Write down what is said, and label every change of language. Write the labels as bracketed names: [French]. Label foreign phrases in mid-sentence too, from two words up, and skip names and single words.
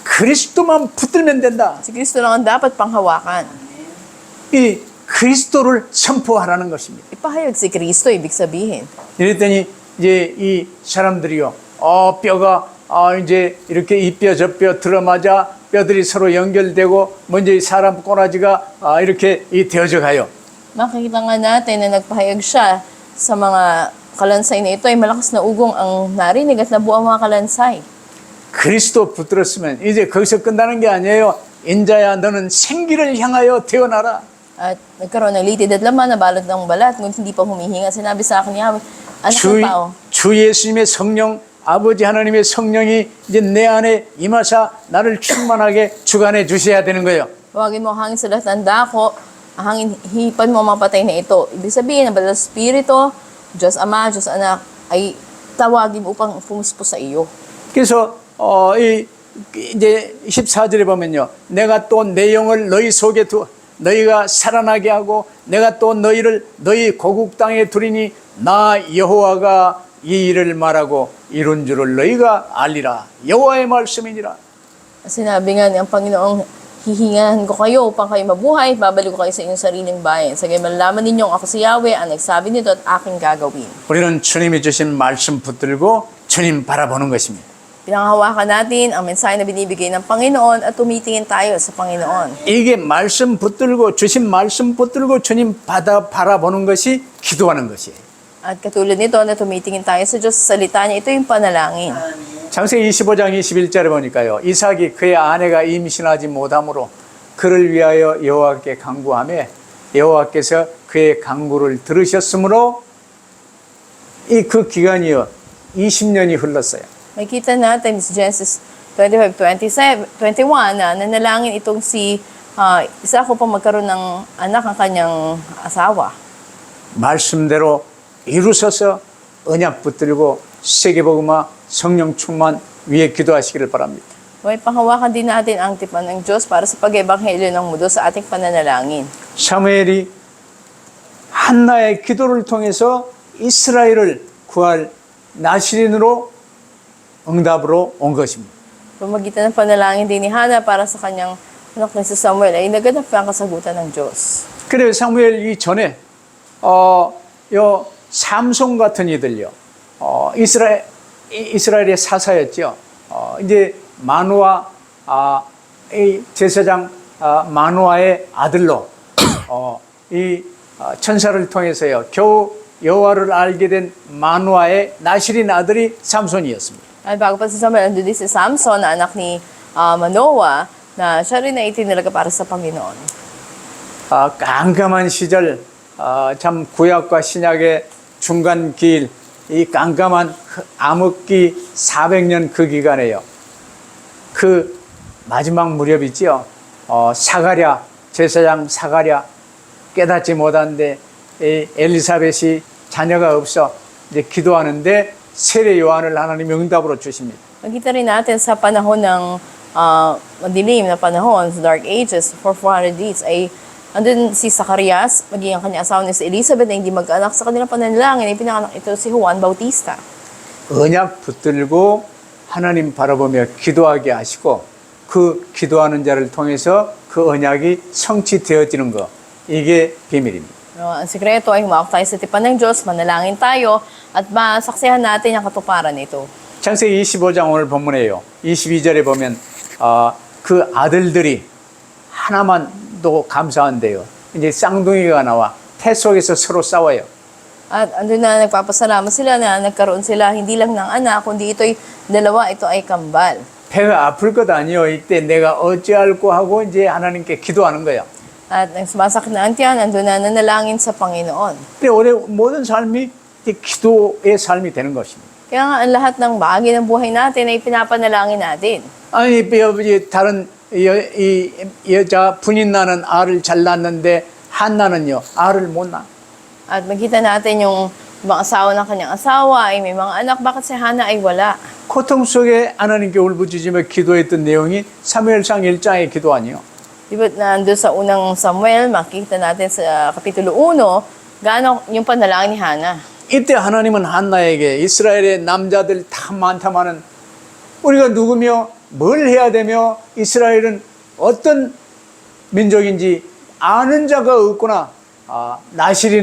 [Korean] 그리스도만 붙들면 된다. [Filipino] Si Kristo lang ang dapat panghawakan. [Korean] 이 그리스도를 선포하라는 것입니다. [Filipino] Ipahayag si Kristo, ibig sabihin. [Korean] 이랬더니 이제 이 사람들이요, 뼈가 이제 이렇게 이 뼈 저 뼈 들어맞아 뼈들이 서로 연결되고 먼저 이 사람 꼬라지가 이렇게 되어져 가요. [Filipino] Makikita nga natin na nagpahayag siya sa mga kalansay na ito ay malakas na ugong ang narinig at nabuo ang mga kalansay. [Korean] 그리스도 붙들었으면 이제 거기서 끝나는 게 아니에요. 인자야 너는 생기를 향하여 태어나라. [Filipino] At nagkaroon ng litid at laman na balot ng balat, ngunit hindi pa humihinga. Sinabi sa akin ni Yahweh, anak ng tao, [Korean] 주 예수님의 성령 아버지 하나님의 성령이 이제 내 안에 임하사 나를 충만하게 주관해 주셔야 되는 거예요. [Filipino] huwagin mo ang hangin sa lahat ng dako, ang hangin, hipan mo ang mga patay na ito. Ibig sabihin, ang Banal na Espiritu, Diyos Ama, Diyos Anak, ay tawagin upang pumuspos sa iyo. [Korean] 그래서 이제 14절에 보면요. 내가 또 내 영을 너희 속에 너희가 살아나게 하고 내가 또 너희를 너희 고국 땅에 두리니 나 여호와가 이 일을 말하고 이룬 줄을 너희가 알리라. 여호와의 말씀이니라. [Filipino] Sinabi nga ng Panginoong, hihingahan ko kayo upang kayo mabuhay, babalik ko kayo sa inyong sariling bayan. Sa gayon malalaman ninyong ako si Yahweh, ang nagsabi nito at aking gagawin. [Korean] 우리는 주님이 주신 말씀 붙들고 주님 바라보는 것입니다. [Filipino] Pinanghawakan natin ang mensahe na binibigay ng Panginoon at tumitingin tayo sa Panginoon. [Korean] 이게 말씀 붙들고 주신 말씀 붙들고 주님 바라보는 것이 기도하는 것이에요. [Filipino] At katulad nito na tumitingin tayo sa Diyos, sa salita niya, ito yung panalangin. [Korean] 창세기 25장 21절에 보니까요. 이삭이 그의 아내가 임신하지 못함으로 그를 위하여 여호와께 간구하며 여호와께서 그의 간구를 들으셨으므로 그 기간이요 20년이 흘렀어요. [Filipino] Makita natin sa Genesis 25:21 na nanalangin itong si Isaac upang magkaroon ng anak ang kanyang asawa. [Korean] 말씀대로 이루셔서 언약 붙들고 세계복음화 성령 충만 위에 기도하시기를 바랍니다. [Filipino] May panghawakan din natin ang tipan ng Diyos para sa pag-ebanghelyo ng mundo sa ating pananalangin. [Korean] 사무엘이 한나의 기도를 통해서 이스라엘을 구할 나시린으로 응답으로 온 것입니다. [Filipino] Pamagitan ng panalangin din ni Hana para sa kanyang anak na si Samuel ay naganap ang kasagutan ng Diyos. [Korean] 그래요. 사무엘 이전에 요 삼손 같은 이들요. 이스라엘의 사사였죠. 이제 마누아 이 제사장 마누아의 아들로 이 천사를 통해서요. 겨우 여호와를 알게 된 마누아의 나실인 아들이 삼손이었습니다. [Filipino] At bago pa si Samuel, ando din si Samson na anak ni Manoah na siya rin ay itinalaga para sa Panginoon. [Korean] 깜깜한 시절 참 구약과 신약의 중간 길, 이 깜깜한 암흑기 400년 그 기간에요. 그 마지막 무렵이지요. 사가랴 제사장 사가랴 깨닫지 못하는데 엘리사벳이 자녀가 없어 이제 기도하는데 세례 요한을 하나님이 응답으로 주십니다. [Filipino] Nakita rin natin sa panahon ng madilim na panahon, sa Dark Ages, [English] for 400 days, [Filipino] ay andun si Zacarias, maging ang kanyang asawa ni si Elizabeth na hindi mag-anak sa kanilang pananalangin, ay pinanganak ito si Juan Bautista. [Korean] 언약 붙들고 하나님 바라보며 기도하게 하시고 그 기도하는 자를 통해서 그 언약이 성취되어지는 것, 이게 비밀입니다. [Filipino] Ang sikreto ay humawak tayo sa tipan ng Diyos, manalangin tayo, at masaksihan natin ang katuparan nito. [Korean] 창세기 25장 오늘 본문에요. 22절에 보면 그 아들들이 하나만도 감사한데요. 이제 쌍둥이가 나와 태 속에서 서로 싸워요. [Filipino] At andun na nagpapasalamat sila na nagkaroon sila hindi lang ng anak, kundi ito'y dalawa, ito ay kambal. [Korean] 배가 아플 것 아니요. 이때 내가 어찌할꼬 하고 이제 하나님께 기도하는 거예요. [Filipino] At ang sumasakit na ang tiyan, andun na nanalangin sa Panginoon. [Korean] 근데 우리 모든 삶이 기도의 삶이 되는 것입니다. [Filipino] Kaya nga ang lahat ng bahagi ng buhay natin ay pinapanalangin natin. [Korean] 아니 다른 이 여자 분인 나는 알을 잘 낳는데 한나는요 알을 못 낳아. [Filipino] At makita natin yung ibang asawa ng kanyang asawa ay may mga anak, bakit si Hana ay wala? [Korean] 고통 속에 하나님께 울부짖으며 기도했던 내용이 사무엘상 1장의 기도 아니에요. [Filipino] Diba nandun sa unang Samuel, makikita natin sa Kapitulo 1, gaano yung panalangin ni Hana. [Korean] 이때 하나님은 한나에게 이스라엘의 남자들 다 많다마는 우리가 누구며 뭘 해야 되며 이스라엘은 어떤 민족인지 아는 자가 없구나.